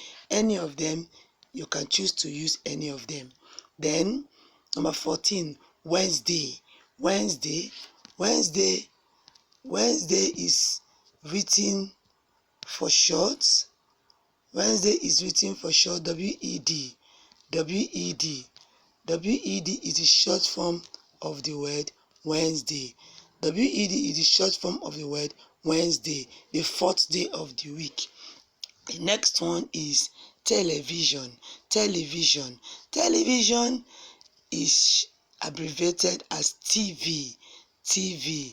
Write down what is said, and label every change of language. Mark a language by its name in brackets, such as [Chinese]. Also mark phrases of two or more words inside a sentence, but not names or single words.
[English] Any of them, you can choose to use any of them. Then, number 14, Wednesday. Wednesday is written for short. Wednesday is written for short, W-E-D. W-E-D. W-E-D is the short form of the word Wednesday. W-E-D is the short form of the word Wednesday, the fourth day of the week. The next one is television. Television. Television is abbreviated as TV. TV.